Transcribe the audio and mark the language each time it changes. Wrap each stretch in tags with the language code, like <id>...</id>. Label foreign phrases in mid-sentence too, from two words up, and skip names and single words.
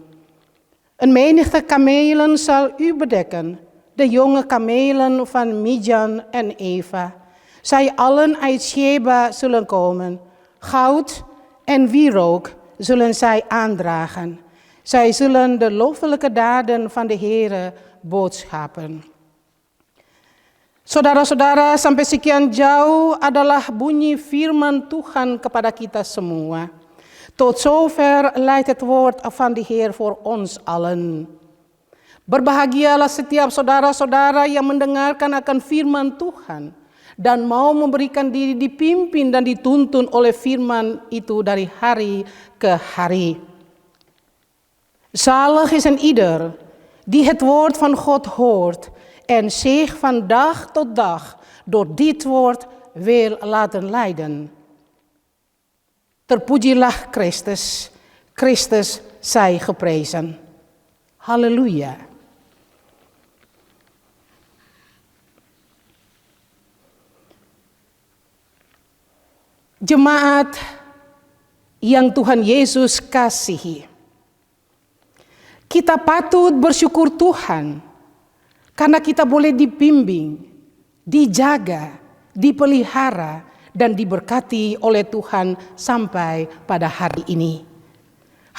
<nl>Een menigte kamelen zal u bedekken, de jonge kamelen van Midian en Eva. Zij allen uit Sheba zullen komen. Goud en wierook zullen zij aandragen. Zij zullen de loffelijke daden van de Heere boodschappen.</nl> <id>Saudara-saudara, sampai sekian jauh adalah bunyi firman Tuhan kepada kita semua.</id> <nl>Tot zover leidt het woord van de Heer voor ons allen.</nl> <id>Berbahagialah setiap saudara-saudara yang mendengarkan akan firman Tuhan dan mau memberikan diri dipimpin dan dituntun oleh firman itu dari hari ke hari.</id> <nl>Zalig is een ieder die het woord van God hoort en zich van dag tot dag door dit woord wil laten leiden.</nl> <id>Terpujilah Christus,</id> <nl>Christus zij geprezen.</nl> <id>Halleluja. Jemaat yang Tuhan Yesus kasihi. Kita patut bersyukur Tuhan karena kita boleh dibimbing, dijaga, dipelihara, dan diberkati oleh Tuhan sampai pada hari ini.</id>